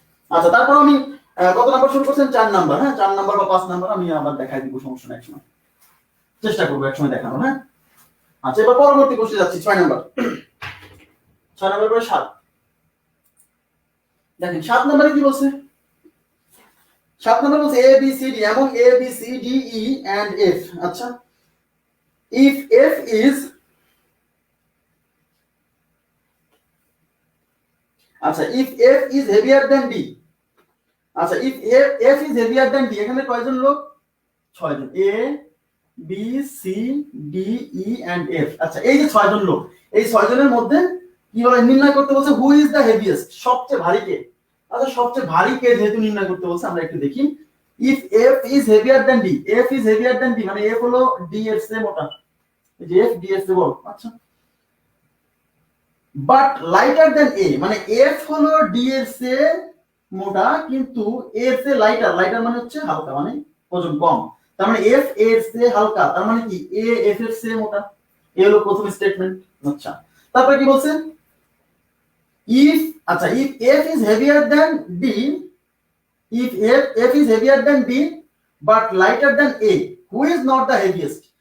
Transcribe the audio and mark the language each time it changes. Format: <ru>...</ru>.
<bn>আচ্ছা, তারপর আমি কত নাম্বার শুরু করছেন? 4 নাম্বার। হ্যাঁ, 4 নাম্বার বা 5 নাম্বার আমি আবার দেখাই দিব, সমস্যা নাই, একসময় চেষ্টা করবো একসময় দেখানো। হ্যাঁ, আচ্ছা, এবার পরবর্তী কোশ্চেন যাচ্ছি। 6 নাম্বার। 6 নাম্বার পরে 7। দেখেন 7 নাম্বারে কি বলছে? 7 নাম্বার বলছে এ বি সি ডি এবং A B C D E and F.</bn> <en>আচ্ছা, if f is আচ্ছা if f is heavier than d, আচ্ছা if f is heavier than d,</en> <bn>এখানে কয়জন লোক? 6 জন। a b c d e and f। আচ্ছা, এই যে 6 জন লোক, এই 6 জনের মধ্যে কি বলে নির্ণয় করতে বলছে</bn> <en>who is the heaviest,</en> <bn>সবচেয়ে ভারী কে। আচ্ছা, সবচেয়ে ভারী কে যেহেতু নির্ণয় করতে বলছে, আমরা একটু দেখি।</bn> <en>if f is heavier than d,</en> <bn>f is heavier than d মানে f হলো d এর চেয়ে মোটা, এই যে f d এর চেয়ে বড়। আচ্ছা,</bn> <en>but lighter than A</en> <bn>মানে এফ হলো ডি এর চেয়ে মোটা কিন্তু এ এর চেয়ে লাইটার, লাইটার মানে হচ্ছে হালকা, মানে ওজন কম। তার মানে এফ এর চেয়ে হালকা, তার মানে কি এ এফ এর চেয়ে মোটা। এই হলো প্রথম স্টেটমেন্ট। আচ্ছা, তারপরে কি বলছেন?</bn> <en>If আচ্ছা if F is heavier than D, if F is heavier than D but lighter than A, who is not the heaviest.</en>